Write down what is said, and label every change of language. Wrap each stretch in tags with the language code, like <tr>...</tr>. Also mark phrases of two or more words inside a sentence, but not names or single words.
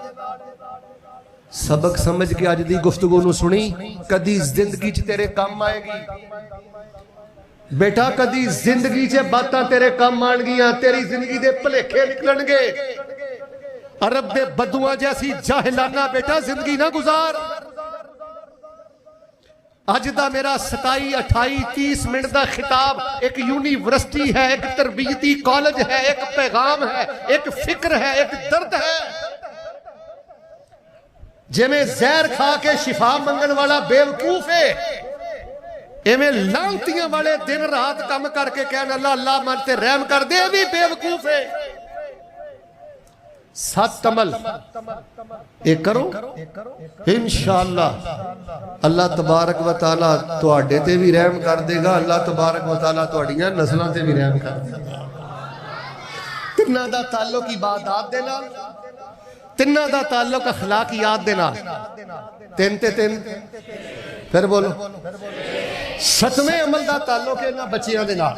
<pa>سبق سمجھ کے اج دی گفتگو نوں سنیں، کدی زندگی چ تیرے کم آئے گی بیٹا، کدی زندگی چ باتاں تیرے کم آؤنگیاں، تیری زندگی دے بھلیکھے نکلنگے. عرب دے بدوؤں جیسی جاہلانہ بیٹا زندگی نہ گزار. اج دا میرا 27، 28، 30 منٹ دا خطاب اک یونیورسٹی ہے، اک تربیتی کالج ہے، اک پیغام ہے، اک فکر ہے، اک درد ہے. جیویں زہر کھا کے شفا منگن والا بیوقوف ہے، ایویں لعنتیاں والے دن رات کم کر کے کہنا اللہ اللہ میرے تے رحم کر دے، وی بیوقوف ہے. 7 عمل اک کرو ان شاء اللہ</pa> <ar>اللہ تبارک و تعالیٰ</ar> <pa>تہاڈے تے وی رحم کر دیوے گا,</pa> <ar>اللہ تبارک و تعالیٰ</ar> <pa>تہاڈیاں نسلاں تے وی رحم کر دیوے گا. تناں دا تعلق عبادت دے نال، تناں دا تعلق اخلاقیات دے نال. 3 تے 3 فیر بولو. 7ویں عمل دا تعلق ہے نا بچیاں دے نال.</pa>